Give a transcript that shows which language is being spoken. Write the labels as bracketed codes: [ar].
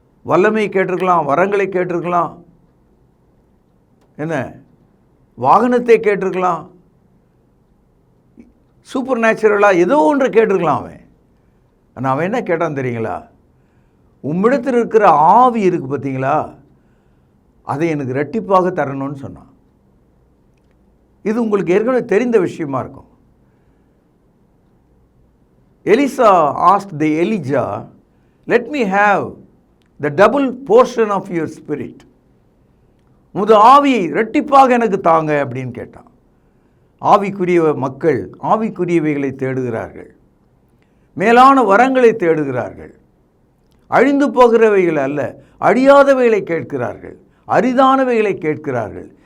[ta] வல்லமை கேட்டிருக்கலாம், வரங்களை கேட்டிருக்கலாம், என்ன வாகனத்தை கேட்டிருக்கலாம், சூப்பர் நேச்சுரலாக ஏதோ ஒன்று கேட்டிருக்கலாம். அவன் என்ன கேட்டான் தெரியுங்களா? உம்மிடத்தில் இருக்கிற ஆவி இருக்குது பார்த்தீங்களா, அதை எனக்கு இரட்டிப்பாக தரணும்னு சொன்னான். இது உங்களுக்கு ஏற்கனவே தெரிந்த விஷயமா இருக்கும். [en] Elisha asked the Elijah, let me have the double portion of your spirit. [ta] உமது ஆவியை இரட்டிப்பாக எனக்கு தாங்க அப்படின்னு கேட்டான். ஆவிக்குரிய மக்கள் ஆவிக்குரியவைகளை தேடுகிறார்கள், மேலான வரங்களை தேடுகிறார்கள். அழிந்து போகிறவைகள் அல்ல, அழியாதவைகளை கேட்கிறார்கள், அரிதானவைகளை கேட்கிறார்கள்.